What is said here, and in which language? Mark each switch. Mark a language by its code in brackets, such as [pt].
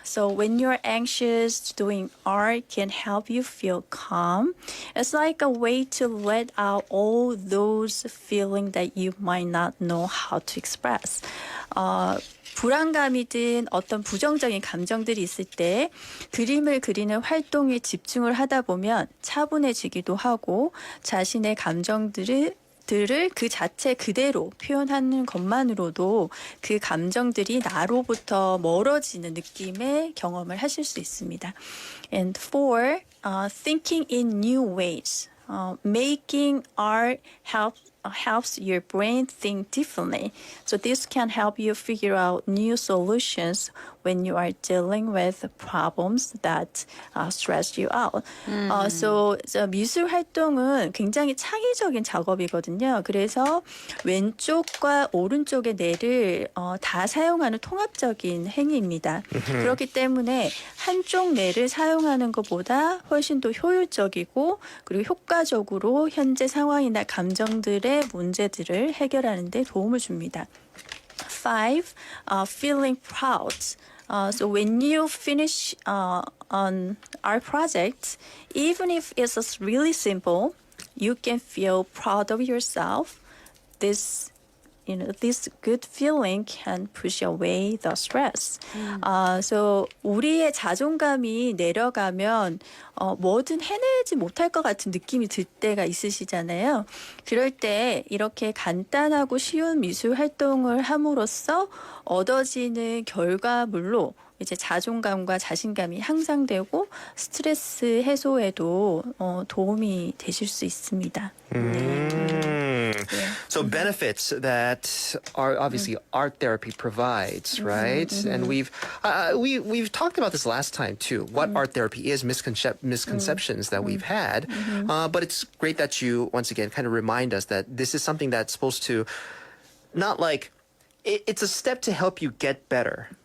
[en] So when you're anxious, doing art can help you feel calm. It's like a way to let out all those feelings that you might not know how to express. [ko] 불안감이든 어떤 부정적인 감정들이 있을 때 그림을 그리는 활동에 집중을 하다 보면 차분해지기도 하고 자신의 감정들을 그 자체 그대로 표현하는 것만으로도 그 감정들이 나로부터 멀어지는 느낌의 경험을 하실 수 있습니다. [en] And 4, thinking in new ways. Making art helps your brain think differently. So this can help you figure out new solutions when you are dealing with problems that stress you out. [ko] So 미술 활동은 굉장히 창의적인 작업이거든요. 그래서 왼쪽과 오른쪽의 뇌를 다 사용하는 통합적인 행위입니다. 그렇기 때문에 한쪽 뇌를 사용하는 것보다 훨씬 더 효율적이고 그리고 효과적으로 현재 상황이나 감정들의 문제들을 해결하는 데 도움을 줍니다. [en] 5. Feeling proud. So when you finish on our project, even if it's really simple, you can feel proud of yourself. This good feeling can push away the stress. [ko] So 우리의 자존감이 내려가면 뭐든 해내지 못할 것 같은 느낌이 들 때가 있으시잖아요. 그럴 때 이렇게 간단하고 쉬운 미술 활동을 함으로써 얻어지는 결과물로 이제 자존감과 자신감이 향상되고 스트레스 해소에도 도움이 되실 수 있습니다. [en] So benefits that are obviously art therapy provides, right? And we've talked about this last time too. What art therapy is, misconceptions that we've had, but it's great that you once again kind of remind us that this is something that's supposed to not like it's a step to help you get better.